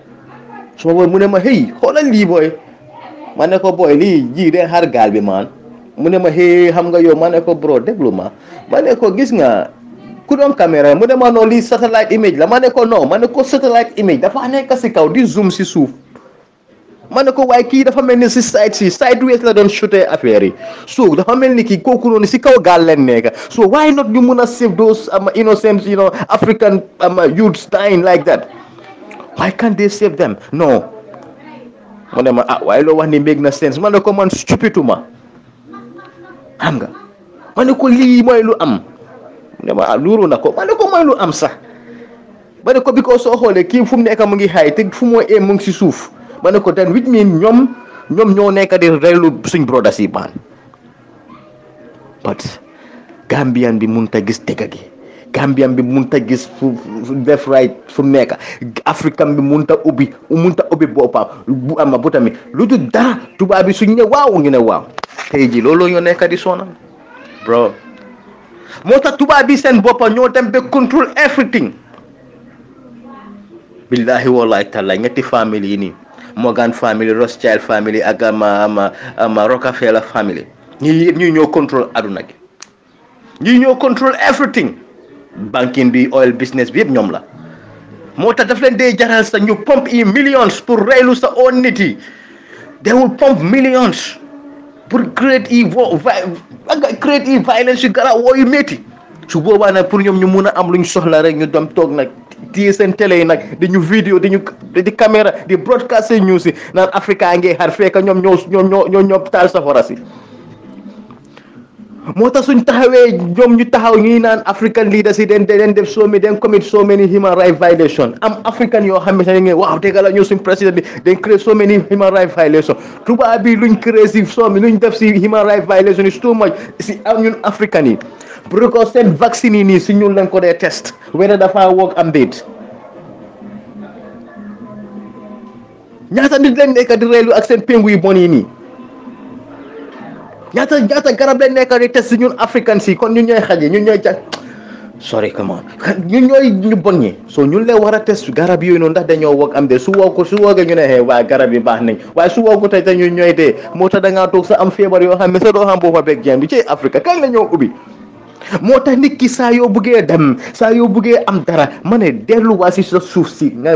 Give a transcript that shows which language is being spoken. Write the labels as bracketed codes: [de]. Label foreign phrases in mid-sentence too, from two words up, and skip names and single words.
[wo] suma booy mu ne ma hey xoolal lii booy ma ne ko booy lii ji de xar gaal bi maan mu ne ma hey xam nga yow ma ne ko bro déglu ma ne ko gis nga ku doon caméra mu ne ma non lii [en] satellite image [wo] la ma ne ko non ma ne ko [en] satellite image [wo] dafa nekk si kaw di zoom si suuf ma ne ko waaye kii dafa mel ni si sideways la doon shooté affaire yi so dafa mel ni kii kooku noonu si kaw gaal leen nekk [en] so why not [wo] ñu mun a [en] save those innocent African youths dying like that why can't they save them [wo] no mu ne ma waaye loo wax ni make na sense ma ne ko man stupiduma xam nga ma ne ko lii mooy lu am ne ma luuru na ko ma ne ko mooy lu am sax ma ne ko bi ko soo xoolee kii fu mu nekk mu ngi xaay te fu mu mu ngi si suuf ma ne ko [en] then which mean [wo] ñoom ñoo nekk di reylu suñ brothers yi baan but Gambian bi mun ta gis dëgg gi Gambian bi mun ta gis fu def right fu mu nekk African bi mun ta ubbi boppam bu ama bu tamit lu dul dara tubaab bi suñ ne waaw ngi ne waaw tey ji loolu ñoo nekk di sonal bro moo tax tubaab bi seen boppa ñoo dem ba [en] control everything [ar] بالله والله [wo] taala ñetti famille yi nii Morgan family Rothschild family ak Rockefeller family ñii ñoo control aduna gi ñii ñoo [en] control everything [wo] banking bi [en] oil business [wo] bi yëpp ñoom la moo tax daf leen dee jaral sa ñu pompe yi millions pour reylu sa own nit yi [en] they will pump millions [wo] pour create violence yu gara woo yu métti su boobaa nag pour ñoom ñu mun a am luñ soxla rek ñu dem toog nag téye seen télé yi nag dañu vidéo di caméra di broadcast seen news yi naan Africa ngay xar fekk ñoom ñoo taal safara si moo tax suñ taxawee ñoom ñu taxaw ñuy naan African leaders yi den def [en] commit so many human rights violation [wo] am African yoo xam ne sax ngeen waaw dëgg la ñoo suñ président bi den [en] create so many human rights violation [wo] tubaab bi luñ créé si luñ def si [en] human rights violation is too much [wo] si am ñun African yi because seen vaccine yi nii si ñun lañ ko dee test whether dafa work am déet ñaata nit lañ nekk di reelu ak seen pengu yu bon yi nii ñaata garab lañ nekk di test si ñun African si kon ñun ñooy xaje ñun ñooy [en] sorry come on [wo] ñun ñooy ñu bon ñi so ñun leen war a test garab yooyu noonu ndax dañoo work am déet su woogee ñu ne waa garab yi baax nañ waaye su woogu tey te ñun ñooy dee moo tax da ngaa toog sa am feebar yoo xam ne sa doo xam boo fa beeg jëm bi ci Afrique kañ la ñoo ubbi moo tax nit ki saa yoo buggee dem saa yoo buggee am dara ma ne delluwaa si sa suuf si nga